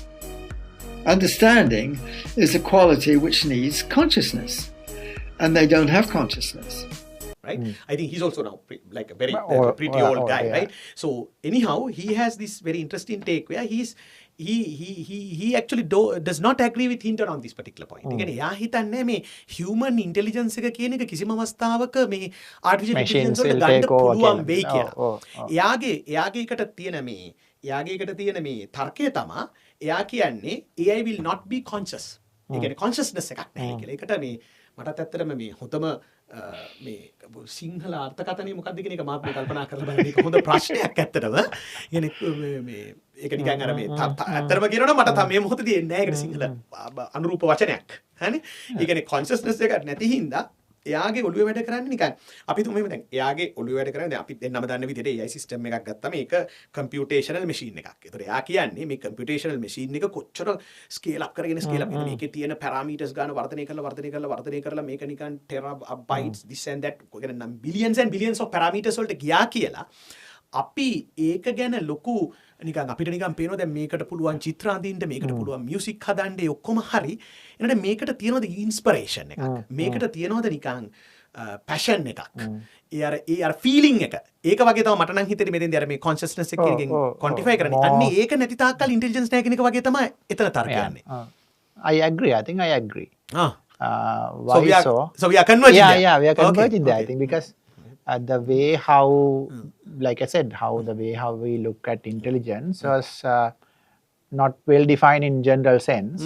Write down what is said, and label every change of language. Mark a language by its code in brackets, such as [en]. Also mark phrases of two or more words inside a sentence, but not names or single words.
[en] Understanding is a quality which needs consciousness. And they don't have consciousness. Right? I think he's also now like a very pretty old guy, right? So anyhow, he has this very interesting take where he actually does not agree with Hinton on this particular point. [si] කියන්නේ එයා හිතන්නේ මේ [en] human intelligence [si] එක කියන එක කිසිම අවස්ථාවක මේ [en] artificial intelligence [si] වලට ගන්න පුළුවන් වෙයි කියලා. එයාගේ එකට තියෙන මේ තර්කය තමයි එයා කියන්නේ [en] AI will not be conscious. [si] ඒ කියන්නේ consciousness එකක් නැහැ කියලා. ඒකට මේ මටත් ඇත්තටම මේ හොතම මේ සිංහල අර්ථකථනය මොකක්ද කියන එක මාත් මේ කල්පනා කරලා බලන්න මේක හොඳ ප්‍රශ්නයක් ඇත්තටම. يعني මේ ඒක නිකන් අර මේ ඇත්තටම කියනවනම් මට මේ මොහොතේදී එන්නේ නැහැ ඒකට සිංහල අනුරූප වචනයක්. හරිනේ? ඒ කියන්නේ consciousness එක නැති හින්දා එයාගේ ඔළුවේ වැඩ කරන්නේ නිකන් අපි තුමෙම දැන් එයාගේ ඔළුවේ වැඩ කරන්නේ අපි දෙන්නම දන්න විදිහට AI සිස්ටම් එකක් ගත්තාම ඒක [en] computational machine [si] එකක්. ඒතකොට එයා කියන්නේ මේ [en] computational machine [si] එක කොච්චර [en] scale up [si] කරගෙන [en] scale up [si] මේකේ තියෙන පැරාමීටර්ස් ගන්න වර්ධනය කරලා මේක නිකන් [en] terabytes this and that [si] කියන්නේ නම් [en] billions and billions of parameters [si] වලට ගියා කියලා අපි ඒක ගැන ලොකු නිකන් අපිට නිකන් පේනවා දැන් මේකට පුළුවන් චිත්‍ර අඳින්න මේකට පුළුවන් මියුසික් හදන්න ඒ ඔක්කොම හරි එනට මේකට තියෙනවද ඉන්ස්පිරේෂන් එකක් මේකට තියෙනවද නිකන් පැෂන් එකක් ඒ අර ෆීලිං එක ඒක වගේ තමයි මට නම් හිතෙන්නේ මෙතෙන්දී අර මේ කොන්ෂස්නස් එකකින් ක්වොන්ටිෆයි කරන්නේ අන්නේ ඒක නැති තාක්කල් ඉන්ටෙලිජන්ස් නැහැ කියන එක වගේ තමයි එතන තර්කය යන්නේ [en] I agree. I think I agree. So we are converging there. Yeah, we are converging there. Okay. I think because the way how, like I said, the way how we look at intelligence was not well defined in general sense.